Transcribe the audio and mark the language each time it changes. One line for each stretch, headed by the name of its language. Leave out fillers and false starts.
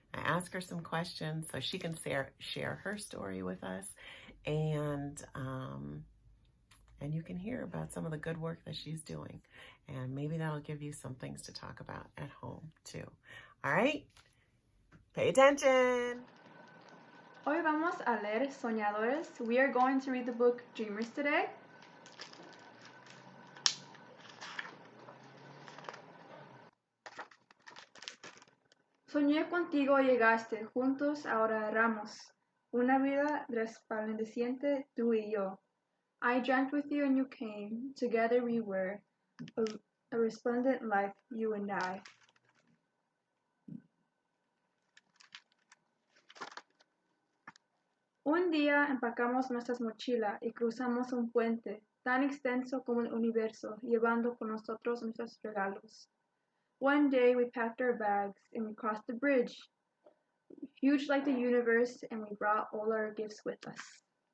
English: I ask her some questions so she can share her story with us, and you can hear about some of the good work that she's doing. And maybe that'll give you some things to talk about at home too. All right? Pay attention.
Spanish: Hoy vamos a leer Soñadores.
English: We are going to read the book Dreamers today.
Spanish: Soñé contigo llegaste, juntos ahora erramos, una vida resplandeciente tú y yo.
English: I dreamt with you and you came, together we were, a resplendent life, you and I.
Spanish: Un día empacamos nuestras mochilas y cruzamos un puente tan extenso como el universo, llevando con nosotros nuestros regalos.
English: One day we packed our bags and we crossed the bridge, huge like the universe, and we brought all our gifts with us.